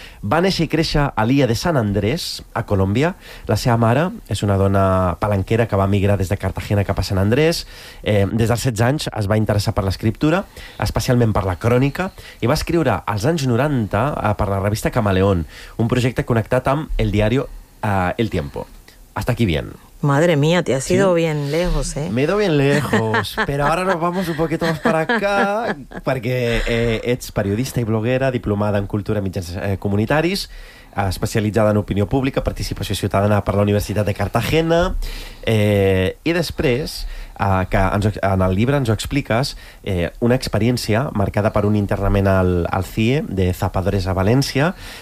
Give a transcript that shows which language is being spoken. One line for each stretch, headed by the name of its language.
Catalan: Va néixer i créixer a l'illa de Sant Andrés, a Colòmbia. La seva mare és una dona palanquera que va migrar des de Cartagena cap a Sant Andrés. Des dels 16 anys es va interessar per l'escriptura, especialment per la crònica, i va escriure als anys 90 per la revista Camaleón, un projecte connectat amb el diario El Tiempo.
Spanish: Hasta aquí bien. Madre mía, te has ido bien lejos, ¿eh? Me he ido bien lejos, pero ahora nos vamos un poquito más para acá, porque
Catalan: ets periodista i bloguera, diplomada en cultura i mitjans comunitaris, especialitzada en opinió pública, participació ciutadana per la Universitat de Cartagena, i després, que en el llibre ens ho expliques, una experiència marcada per un internament al CIE de Zapadores a València,